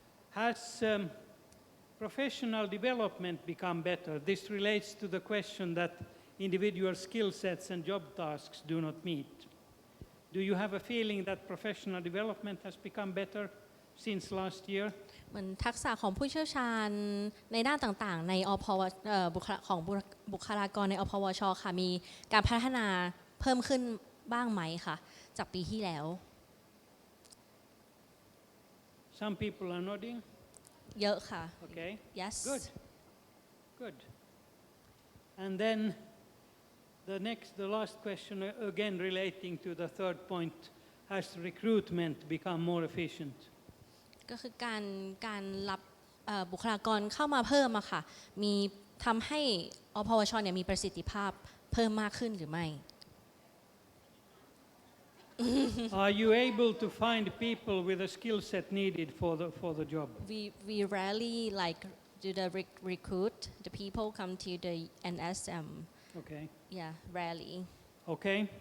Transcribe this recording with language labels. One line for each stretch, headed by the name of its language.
English: Has professional development become better? This relates to the question that individual skill sets and job tasks do not meet. Do you have a feeling that professional development has become better since last year?
Thai: เหมือนทักษะของผู้เชี่ยวชาญในด้านต่างๆในของบุคลากรในอพวชค่ะมีการพัฒนาเพิ่มขึ้นบ้างไหมคะจากปีที่แล้ว
English: Some people are nodding.
Thai: เยอะค่ะ
English: Okay. yes Good. Good. And then the last question, again relating to the third point, has recruitment become more efficient?
Thai: ก็คือการรับบุคลากรเข้ามาเพิ่มอะค่ะมีทำให้อพวชเนี่ยมีประสิทธิภาพเพิ่มมากขึ้นหรือไม่
English: Are you able to find people with the skill set needed for the job? we rarely like do the recruit the people come to the NSM Okay. yeah rarely Okay.